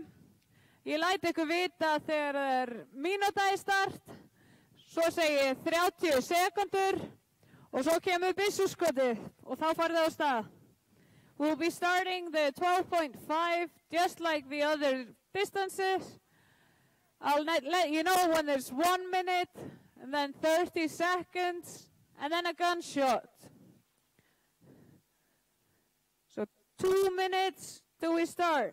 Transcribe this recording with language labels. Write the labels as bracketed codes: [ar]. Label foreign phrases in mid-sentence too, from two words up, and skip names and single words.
[is] Ég læti ykkur vita þegar það er mínúta í start, svo segi ég 30 sekundur og svo kemur byssuskotið og þá farið á stað. [en] We'll be starting the 12.5 just like the other distances. I'll let you know when there's 1 minute and then 30 seconds and then a gunshot. 2 minutes till we start.